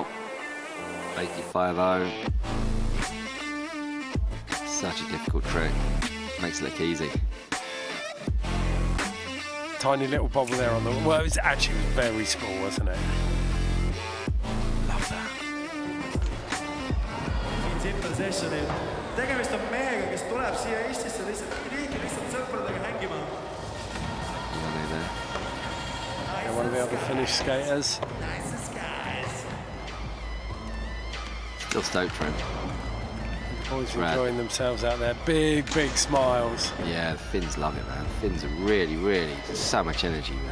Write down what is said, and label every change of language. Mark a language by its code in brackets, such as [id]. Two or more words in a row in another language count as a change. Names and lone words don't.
[en] Fakey 5-0. Such a difficult trick. Makes it look easy. Tiny little bobble there on the... Well, it was actually very small, wasn't it? Love that. Simple Sessionil. [et] Tegemist on mehega, kes tuleb siia Eestisse lihtsalt sõpradega hängima. [en] One of the other Finnish skaters. Still stoked for him. The boys are enjoying themselves out there. Big smiles. Yeah, the Finns love it, man. Finns are really, just so much energy, man.